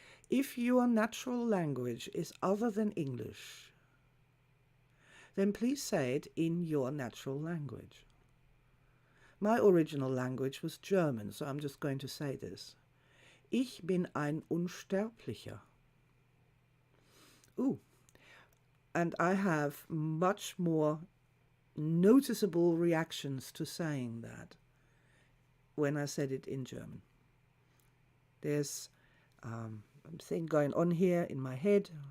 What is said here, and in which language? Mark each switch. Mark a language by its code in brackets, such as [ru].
[en] If your natural language is other than English, then please say it in your natural language. My original language was German, so I'm just going to say this. [de] Ich bin ein Unsterblicher. Ooh. [en] And I have much more noticeable reactions to saying that when I said it in German. There's something going on here in my head.